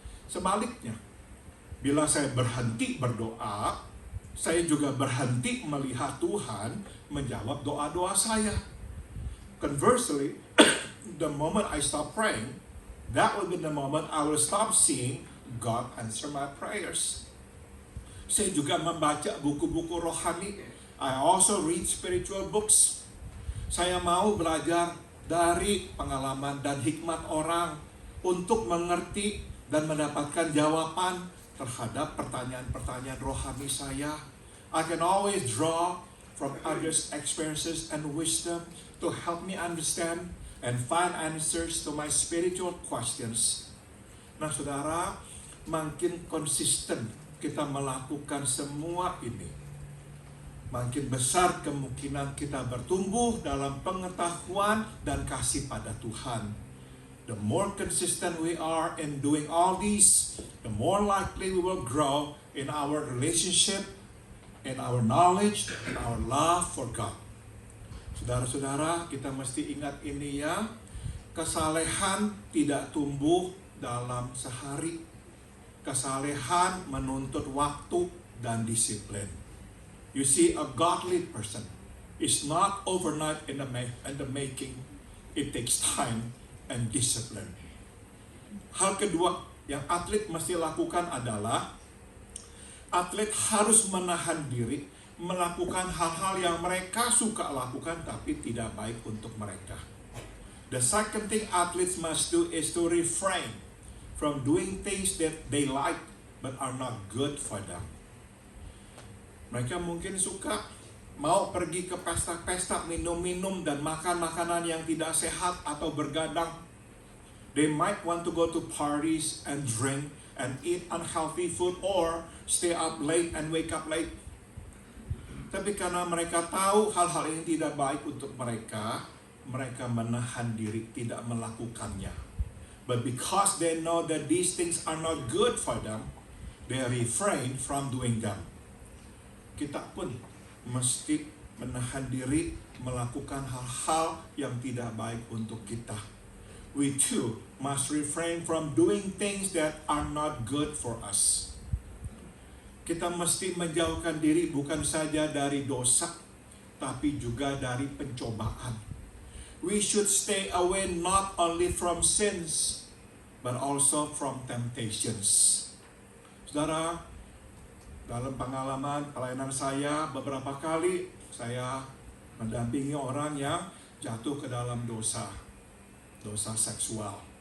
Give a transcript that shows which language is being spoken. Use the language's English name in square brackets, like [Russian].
[Indonesian] Sebaliknya, bila saya berhenti berdoa, saya juga berhenti melihat Tuhan menjawab doa-doa saya. [English] Conversely, the moment I stop praying, that will be the moment I will stop seeing God answer my prayers. [Indonesian] Saya juga membaca buku-buku rohani. [English] I also read spiritual books. [Indonesian] Saya mau belajar dari pengalaman dan hikmat orang untuk mengerti dan mendapatkan jawaban terhadap pertanyaan-pertanyaan rohani saya. [English] I can always draw from others' experiences and wisdom to help me understand and find answers to my spiritual questions. [Indonesian] Nah, saudara, makin konsisten kita melakukan semua ini, makin besar kemungkinan kita bertumbuh dalam pengetahuan dan kasih pada Tuhan. [English] The more consistent we are in doing all these, the more likely we will grow in our relationship, in our knowledge, in our love for God. [Indonesian] Saudara-saudara, kita mesti ingat ini ya, kesalehan tidak tumbuh dalam sehari. Kesalehan menuntut waktu dan disiplin. [English] You see, a godly person is not overnight in the making. It takes time and discipline. [Indonesian] Hal kedua yang atlet mesti lakukan adalah atlet harus menahan diri melakukan hal-hal yang mereka suka lakukan tapi tidak baik untuk mereka. [English] The second thing athletes must do is to refrain from doing things that they like but are not good for them. [Indonesian] Mereka mungkin suka mau pergi ke pesta-pesta, minum-minum dan makan makanan yang tidak sehat atau bergadang. [English] They might want to go to parties and drink and eat unhealthy food or stay up late and wake up late. [Indonesian] Tapi karena mereka tahu hal-hal ini tidak baik untuk mereka, mereka menahan diri tidak melakukannya. [English] But because they know that these things are not good for them, they refrain from doing them. [Indonesian] Kita pun mesti menahan diri melakukan hal-hal yang tidak baik untuk kita. [English] We too must refrain from doing things that are not good for us. [Indonesian] Kita mesti menjauhkan diri bukan saja dari dosa, tapi juga dari pencobaan. [English] We should stay away not only from sins, but also from temptations. [Indonesian] Saudara, dalam pengalaman pelayanan saya, beberapa kali saya mendampingi orang yang jatuh ke dalam dosa seksual.